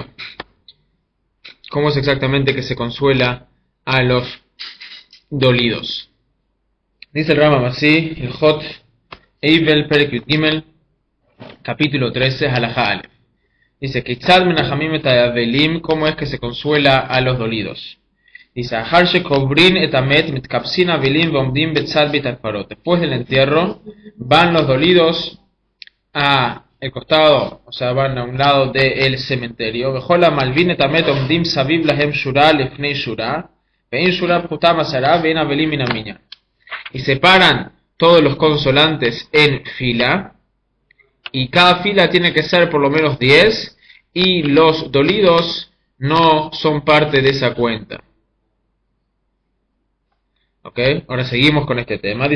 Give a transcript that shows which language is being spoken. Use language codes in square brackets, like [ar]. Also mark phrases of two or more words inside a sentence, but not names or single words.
[es] ¿Cómo es exactamente que se consuela a los dolidos? Dice el Rambam así, el [he] הלכות אבל פרק יוד גימל, [es] capítulo 13, [he] הלכה אלף. [es] Dice, [he] כיצד מנחמים את אבלים, [es] ¿cómo es que se consuela a los dolidos? Dice, [he] אחר שקוברין את המת מתקבצין אבלים ועומדים בצד בית הקברות. [es] Después del entierro, van los dolidos a el costado, o sea, van a un lado del cementerio. [he] וכל המלווין את המת עומדים סביב להם שורה לפני שורה, ואין שורה פחותה מעשרה, ואין אבלים מן המניין. [es] Y separan todos los consolantes en fila, y cada fila tiene que ser por lo menos 10, y los dolidos no son parte de esa cuenta. Ok, ahora seguimos con este tema.